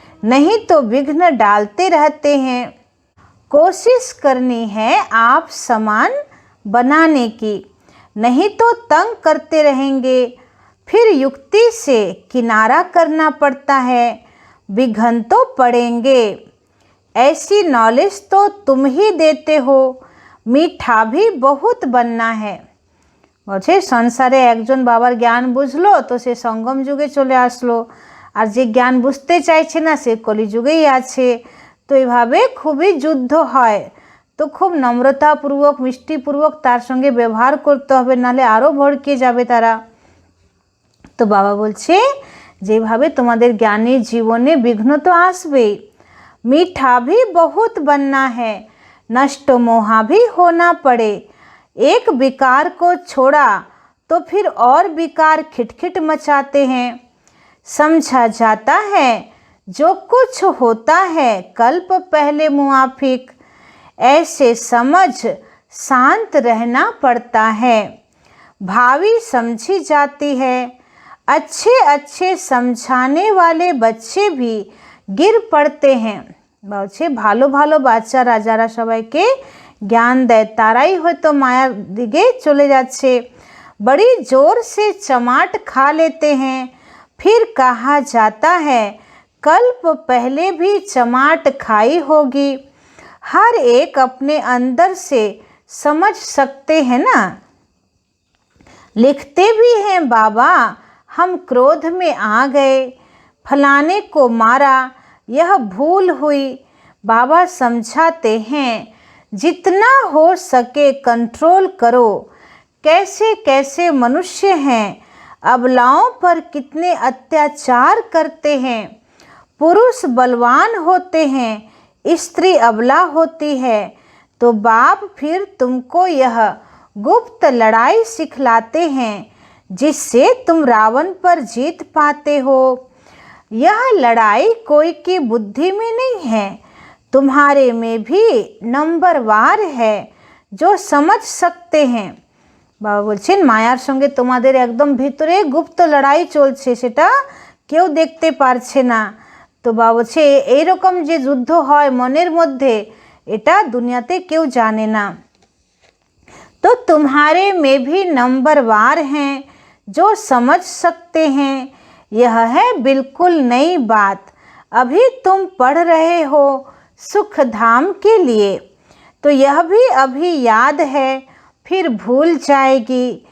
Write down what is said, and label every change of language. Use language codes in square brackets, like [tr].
[hi] नहीं तो विघ्न डालते रहते हैं। कोशिश करनी है आप समान बनाने की, नहीं तो तंग करते रहेंगे। फिर युक्ति से किनारा करना पड़ता है, विघ्न तो पड़ेंगे। ऐसी नॉलेज तो तुम ही देते हो, मीठा भी बहुत बनना है। [bn] বলছে সংসারে একজন বাবার জ্ঞান বুঝলো তো সে সঙ্গম যুগে চলে আসলো, আর যে জ্ঞান বুঝতে চাইছে না সে কলিযুগেই আছে। তো এইভাবে খুবই যুদ্ধ হয়। তো খুব নম্রতাপূর্বক মিষ্টিপূর্বক তার সঙ্গে ব্যবহার করতে হবে, নাহলে আরও ভড়কে যাবে তারা। তো বাবা বলছে যেভাবে তোমাদের জ্ঞানের জীবনে বিঘ্ন তো আসবেই। [hi] मीठा भी बहुत बनना है, नष्ट मोहा भी होना पड़े। एक विकार को छोड़ा तो फिर और विकार खिटखिट मचाते हैं। समझा जाता है जो कुछ होता है कल्प पहले मुआफिक, ऐसे समझ शांत रहना पड़ता है। भावी समझी जाती है, अच्छे अच्छे समझाने वाले बच्चे भी गिर पड़ते हैं। [bn] বলছে ভালো ভালো বাচ্চারা যারা সবাইকে জ্ঞান দেয় তারাই হয়তো মায়ার দিকে চলে যাচ্ছে। [hi] बड़ी जोर से चमाट खा लेते हैं, फिर कहा जाता है कल्प पहले भी चमाट खाई होगी। हर एक अपने अंदर से समझ सकते हैं ना। लिखते भी हैं बाबा हम क्रोध में आ गए, फलाने को मारा, यह भूल हुई। बाबा समझाते हैं जितना हो सके कंट्रोल करो। कैसे कैसे मनुष्य हैं, अबलाओं पर कितने अत्याचार करते हैं। पुरुष बलवान होते हैं, स्त्री अबला होती है, तो बाप फिर तुमको यह गुप्त लड़ाई सिखलाते हैं जिससे तुम रावण पर जीत पाते हो। यह लड़ाई कोई की बुद्धि में नहीं है, तुम्हारे में भी नंबरवार है जो समझ सकते हैं। [bn] বাবা বলছেন মায়ার সঙ্গে তোমাদের একদম ভিতরে গুপ্ত লড়াই চলছে, সেটা কেউ দেখতে পারছে না। তো বাবা বলছে এইরকম যে যুদ্ধ হয় মনের মধ্যে, এটা দুনিয়াতে কেউ জানে না। [hi] तो तुम्हारे में भी नंबरवार हैं जो समझ सकते हैं। यह है बिल्कुल नई बात, अभी तुम पढ़ रहे हो सुख धाम के लिए, तो यह भी अभी याद है, फिर भूल जाएगी।